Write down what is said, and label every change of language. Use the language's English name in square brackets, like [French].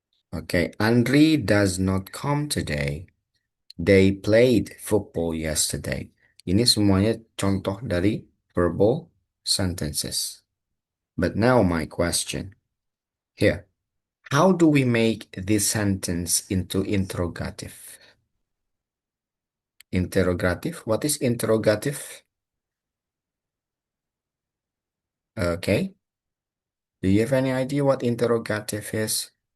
[English] Okay, Andri does not come today. They played football yesterday. [Indonesian] Ini semuanya contoh dari verbal sentences. [English] But now my question. Here, how do we make this sentence into interrogative? Interrogative? What is interrogative? Okay. Do you have any idea what interrogative is?